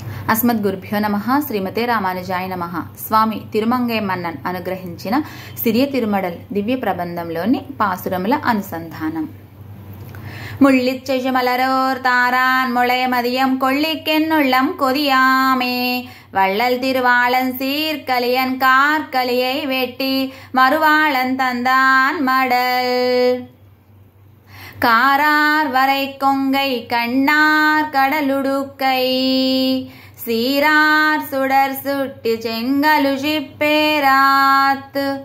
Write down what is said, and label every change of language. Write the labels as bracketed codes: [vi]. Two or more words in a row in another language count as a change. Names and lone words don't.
[sa] అస్మద్గురుభ్యో నమః. శ్రీమతే రామానుజాయ నమః. [te] స్వామి తిరుమంగై మన్నన్ అనుగ్రహించిన సిరియ తిరుమడల్ దివ్య ప్రబంధంలోని పాసురముల అనుసంధానం. [ta] முள்ளிச்செய்ய மலரோர் தாரான் முளைய மதியம் கொள்ளிக்கென்னுள்ளம் கொதியாமே வள்ளல் திருவாளன் சீர்கலியன் கார்கலியை வெட்டி மறுவாளன் தந்தான் மடல் காரார் வரை கொங்கை கண்ணார் கடலுடுக்கை சீரார் சுடர் சுட்டி செங்கலுஷி பேராத்து